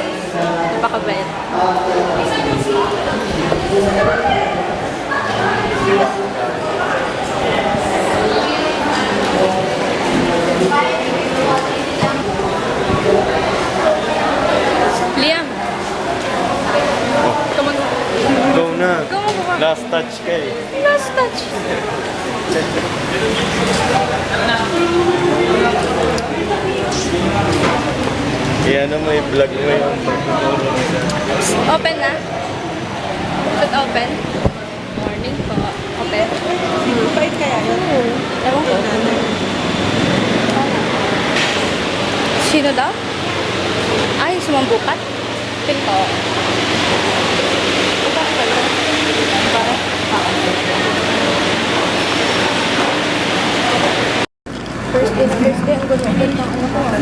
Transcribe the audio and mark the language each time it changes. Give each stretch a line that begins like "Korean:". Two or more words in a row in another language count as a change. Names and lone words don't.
Filipino: Napakabait. Liam.
English: Come on.
Filipino: Go na.
English: Come on. Last touch
Filipino: ka eh.
English: Last touch.
Filipino: Ano mo, i-vlog mo yung pagtuturo mo sa... Open na?
English: Should open?
Filipino: Morning po. Open? Bait kaya yun? Ewan ko. Sino daw? Ay, sumambukat? Pinto.
English: First day,
Filipino: ang gusto ng ano ko.